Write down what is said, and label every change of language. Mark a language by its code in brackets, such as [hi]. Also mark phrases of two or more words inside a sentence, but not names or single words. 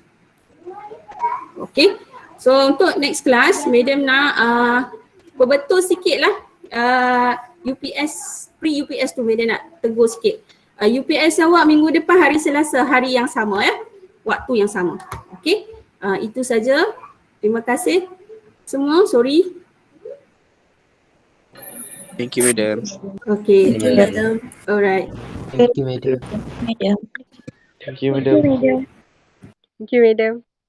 [ms] Okay, so untuk [en] next class, [ms] madam nak berbetul sikit lah UPS, pre-UPS tu madam nak tegur sikit. UPS awak minggu depan hari Selasa, hari yang sama ya, waktu yang sama. Okay, itu saja. Terima kasih semua, sorry. [en] Thank you, madam. Okay, Thank you, madam. alright. Thank you, madam. Madam. Thank you, madam. Thank you, madam.